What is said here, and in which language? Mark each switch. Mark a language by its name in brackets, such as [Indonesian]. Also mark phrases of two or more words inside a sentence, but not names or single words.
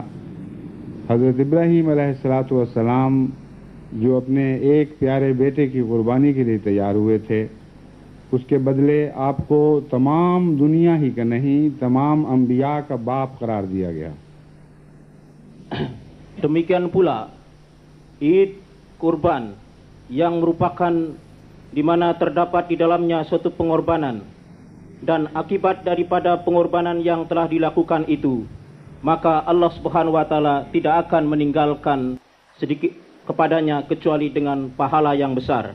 [Urdu] حضرت ابراہیم [Arabic] علیہ السلام [Urdu] جو اپنے ایک پیارے بیٹے کی قربانی کے لیے تیار ہوئے تھے، اس کے بدلے آپ کو تمام دنیا ہی کا نہیں، تمام انبیاء کا باپ قرار دیا گیا. [Indonesian] Demikian pula Id Kurban yang merupakan di mana terdapat di dalamnya suatu pengorbanan, dan akibat daripada pengorbanan yang telah dilakukan itu, maka [Arabic] الله سبحانه وتعالى [Indonesian] tidak akan meninggalkan sedikit kepadanya kecuali dengan pahala yang besar.